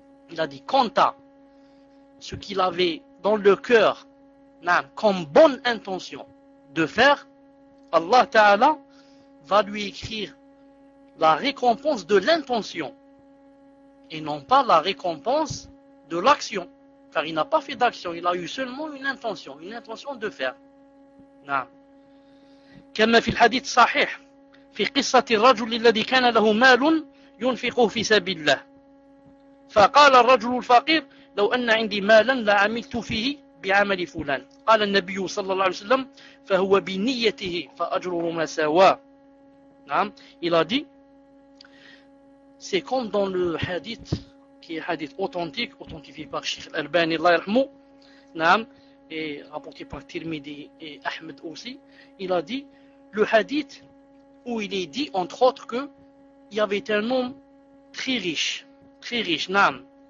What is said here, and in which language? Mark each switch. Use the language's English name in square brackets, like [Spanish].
[French] Il a dit, quant à ce qu'il avait dans le cœur, comme bonne intention de faire, Allah Ta'ala va lui écrire la récompense de l'intention, et non pas la récompense de l'action. Car il n'a pas fait d'action, il a eu seulement une intention de faire. Non. [Arabic] كما في الحديث الصحيح في قصة الرجل الذي كان له مال ينفقه في سبيل الله فقال الرجل الفقير لو أن عندي مالا لعملت فيه بعمل فلان قال النبي صلى الله عليه وسلم فهو بنيته فأجره ما سوا. نعم. [French] Il a dit, c'est comme dans le hadith qui est hadith authentique authentifié par Sheikh Al-Albani [Arabic] الله يرحمه. نعم. [French] Et rapporté par Tirmidhi et Ahmed aussi. Il a dit, le hadith où il est dit, entre autres, qu'il y avait un homme très riche, Naam.